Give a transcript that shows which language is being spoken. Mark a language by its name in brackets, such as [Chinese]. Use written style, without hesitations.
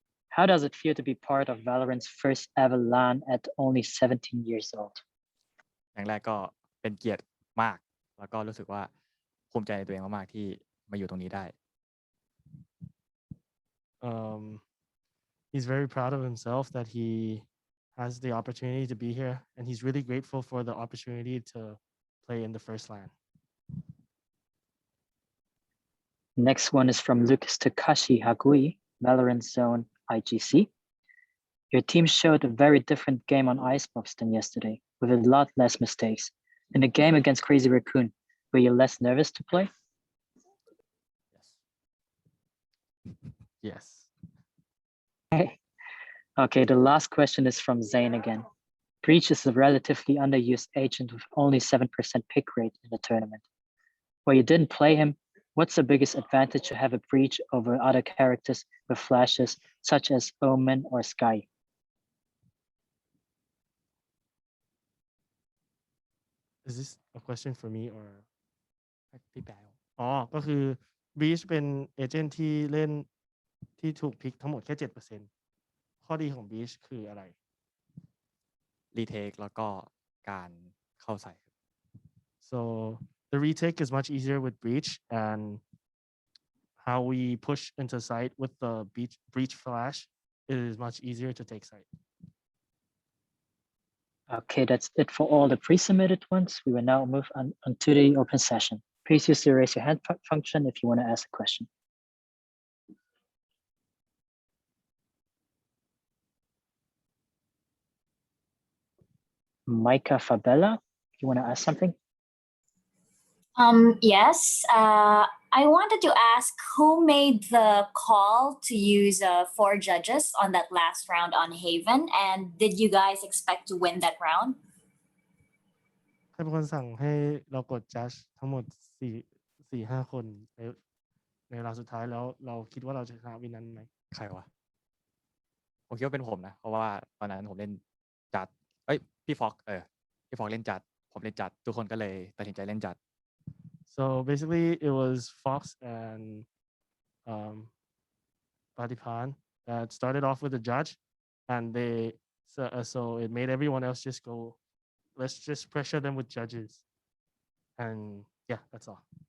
[English] How does it feel to be part of Valorant's first ever LAN at only 17 years old? [Thai] อย่างแรกก็เป็นเกียรติมากแล้วก็รู้สึกว่าภูมิใจในตัวเองมากๆที่มาอยู่ตรงนี้ได้ [English] He's very proud of himself that he has the opportunity to be here and he's really grateful for the opportunity to play in the first LAN. Next one is from Lucas Takashi Hagui, Valorant Zone IGC. Your team showed a very different game on Icebox than yesterday, with a lot less mistakes. In the game against Crazy Raccoon, were you less nervous to play? Yes. Okay, the last question is from Zane again. Breach is a relatively underused agent with only 7% pick rate in the tournament. While you didn't play him, what's the biggest advantage to have a Breach over other characters with flashes such as Omen or Sky? Is this a question for me or [Thai] พี่แปล ก็คือ Breach เป็นเอเจนต์ที่เล่นที่ถูกพิกทั้งหมดแค่ 7%ข้อดีของ breach คืออะไร retake แล้วก็การเข้าใส่ [English] so the retake is much easier with breach and how we push into site with the breach flash it is much easier to take site. Okay, that's it for all the pre-submitted ones. We will now move on to the open session. Please use the raise your hand function if you want to ask a question. Micah Fabella, you want to ask something? Yes. I wanted to ask who made the call to use 4 judges on that last round on Haven, and did you guys expect to win that round? [Thai] ใครเป็นคนสั่งให้เรากด judge ทั้งหมด4-5 คนในเวลาสุดท้ายแล้วเราคิดว่าเราจะชนะวินนั้นไหม ใครวะผมคิดว่าเป็นผมนะเพราะว่าตอนนั้นผมเล่นจัดพี่ฟอกพี่ฟอกเล่นจัดผมเล่นจัดทุกคนก็เลยตัดสินใจเล่นจัด [English] so basically it was Fox and Patiphan that started off with the judge and they so it made everyone else just go let's just pressure them with judges and yeah that's all.